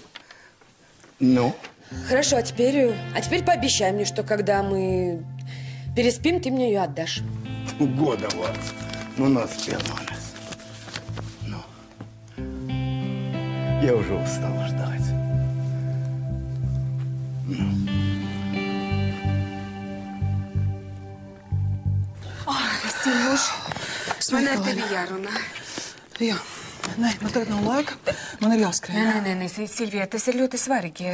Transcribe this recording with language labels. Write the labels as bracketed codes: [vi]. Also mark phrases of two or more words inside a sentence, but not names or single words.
[ru] Ну? Хорошо, а теперь пообещай мне, что когда мы переспим, ты мне ее отдашь. Года вот. Ну, наспел у нас. Ну. Я уже устал ждать. [lv] Silvuš, Man ar tevi jārunā. Jā. Nē, man tagad nav laika. Man ir jāskrien. Nē, Silvija, tas ir ļoti svarīgi.